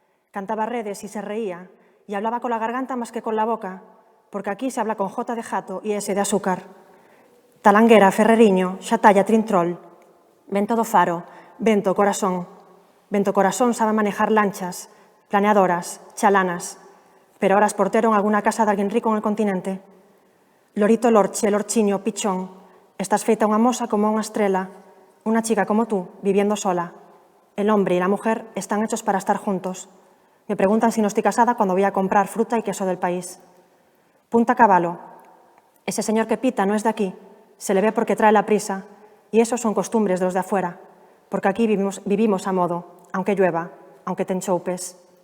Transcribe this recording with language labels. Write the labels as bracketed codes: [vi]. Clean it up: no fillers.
[es] Cantaba redes y se reía, y hablaba con la garganta más que con la boca, porque aquí se habla con J de jato y S de azúcar. Talanguera, Ferreriño, Xatalla, Trintrol. Vento do Faro, Vento Corazón. Vento Corazón sabe manejar lanchas, planeadoras, chalanas, pero ahora es portero en alguna casa de alguien rico en el continente. [gl] Lorito Lorche, Lorchiño, Pichón, estás feita unha moza como unha estrela, [es] una chica como tú, viviendo sola. El hombre y la mujer están hechos para estar juntos. Me preguntan si no estoy casada cuando voy a comprar fruta y queso del país. Punta Caballo. Ese señor que pita no es de aquí, se le ve porque trae la prisa, y eso son costumbres de los de afuera, porque aquí vivimos a modo, aunque llueva, aunque te enchoupes.